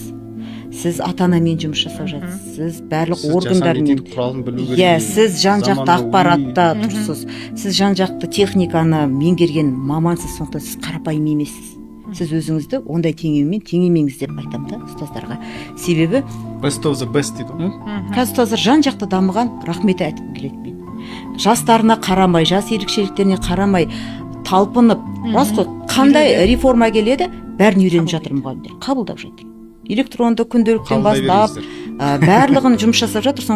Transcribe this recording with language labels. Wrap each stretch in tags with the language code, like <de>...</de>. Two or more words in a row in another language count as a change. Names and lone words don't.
<kk>Сіз ата-анамен жұмыс жасап жатсыз. Сіз барлық органдармен. Иә, сіз жан-жақты ақпаратта тұрсыз. Сіз жан-жақты техниканы меңгерген мамансыз, сондықтан сіз қарапайым емессіз. Сіз өзіңізді ондай теңемеңіз деп айтамын да ұстаздарға. Себебі</kk> <en>best of the best</en> <kk>дейді ғой. қазір ұстаздар жан-жақты дамыған, рахмет айтқым келеді мен. Жастарына қарамай, жас ерекшеліктеріне қарамай, талпынып, рас қой, қандай реформа келеді, бәрін үйреніп жатыр мұғалімдер, қабылдап жатыр. Электронды күнделіктен бастап, барлығын жұмыс жасап жатыр.</kk>